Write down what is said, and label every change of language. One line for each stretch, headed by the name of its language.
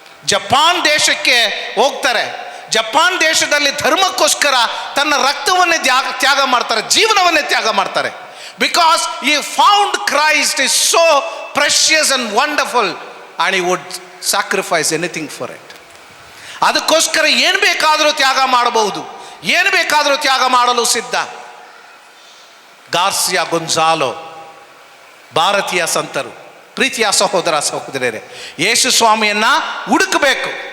Kannada: Japan ದೇಶಕ್ಕೆ ಹೋಗ್ತಾರೆ. Japan ದೇಶದಲ್ಲಿ ಧರ್ಮಕ್ಕೋಸ್ಕರ ತನ್ನ ರಕ್ತವನ್ನೇ ತ್ಯಾಗ ಮಾಡ್ತಾರೆ, ಜೀವನವನ್ನೇ ತ್ಯಾಗ ಮಾಡ್ತಾರೆ.
English: Because he found Christ is so precious and wonderful and he would sacrifice anything for it.
Kannada: ಅದಕ್ಕೋಸ್ಕರ ಏನು ಬೇಕಾದರೂ ತ್ಯಾಗ ಮಾಡಬಹುದು, ಏನು ಬೇಕಾದರೂ ತ್ಯಾಗ ಮಾಡಲು ಸಿದ್ಧ. ಗಾರ್ಸಿಯಾ ಗೊನ್ಸಾಲೋ ಭಾರತೀಯ ಸಂತರು. ಪ್ರೀತಿಯ ಸಹೋದರ ಸಹೋದರಿಯರೇ, ಯೇಸು ಸ್ವಾಮಿಯನ್ನ ಹುಡುಕಬೇಕು.